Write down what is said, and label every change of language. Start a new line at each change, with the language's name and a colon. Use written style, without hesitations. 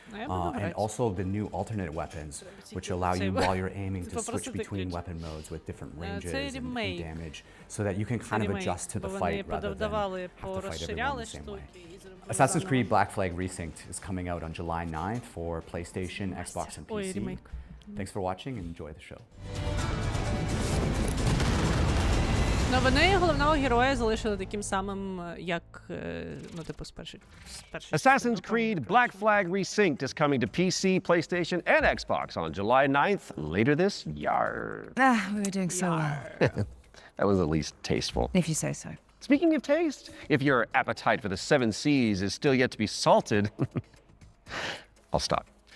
English: And also the new alternate weapons, which allow you while you're aiming to switch between weapon modes with different ranges and damage, so that you can kind of adjust to the fight rather than have to fight everyone the same way. Assassin's Creed Black Flag Resynced is coming out on July 9th for PlayStation, Xbox, and PC. Thanks for watching and enjoy the show.
Ukrainian: Ну, вони головного героя залишили таким самим, як, ну, типу, з першої.
English: Assassin's Creed Black Flag Resynced is coming to PC, PlayStation, and Xbox on July 9th, later this year. We were doing so well. That was at least tasteful. If you say so. Speaking of taste, if your appetite for the 7 Seas is still yet to be salted, I'll stop.